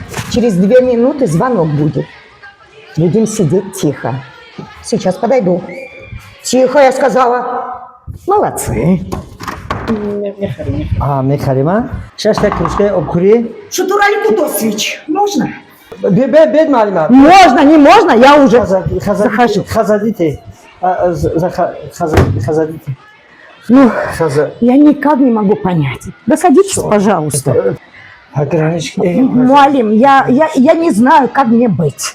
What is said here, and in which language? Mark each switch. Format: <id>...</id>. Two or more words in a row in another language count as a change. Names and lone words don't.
<ru>Через 2 минуты звонок будет. Будем сидеть тихо. Сейчас подойду. Тихо, я сказала. Молодцы.</ru> <tg>میخریم شش تا کروشکه آبخوری</tg> <ru>Шатурали Кудосович, можно?</ru> <tg>بد معلمه</tg> <ru>Можно, не можно, я уже захожу. заходите заходите Ну, я никак не могу понять. Да садитесь, пожалуйста. Муалим, я не знаю, как мне быть.</ru>